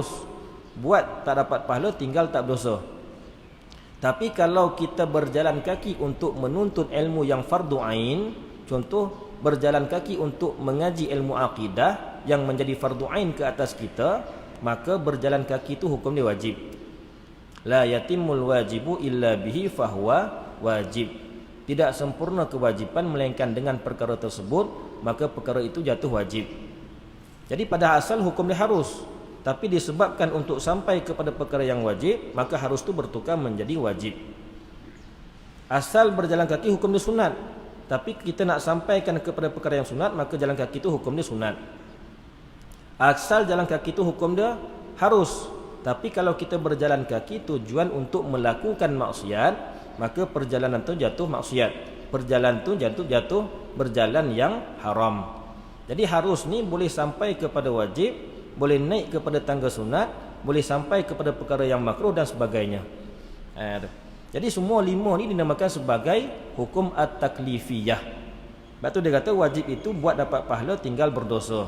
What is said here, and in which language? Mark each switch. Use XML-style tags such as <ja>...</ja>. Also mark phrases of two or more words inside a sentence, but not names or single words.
<ms>Buat tak dapat pahala, tinggal tak berdosa. Tapi kalau kita berjalan kaki untuk menuntut ilmu yang fardu ain, contoh berjalan kaki untuk mengaji ilmu akidah yang menjadi fardu ain ke atas kita, maka berjalan kaki itu hukum dia wajib.</ms> <ar>لا يتم الواجب إلا به فهو واجب.</ar> <ms>Tidak sempurna kewajiban melainkan dengan perkara tersebut, maka perkara itu jatuh wajib. Jadi pada asal hukum dia harus, tapi disebabkan untuk sampai kepada perkara yang wajib, maka harus itu bertukar menjadi wajib. Asal berjalan kaki hukum dia sunat, tapi kita nak sampaikan kepada perkara yang sunat, maka jalan kaki itu hukum dia sunat. Asal jalan kaki itu hukum dia harus, tapi kalau kita berjalan kaki tujuan untuk melakukan maksiat, maka perjalanan itu jatuh maksiat. Perjalanan itu jatuh berjalan yang haram. Jadi harus ni boleh sampai kepada wajib, boleh naik kepada tangga sunat, boleh sampai kepada perkara yang makruh dan sebagainya. Jadi semua lima ni dinamakan sebagai hukum at-taklifiyah. Sebab tu dia kata wajib itu buat dapat pahala, tinggal berdosa.</ms>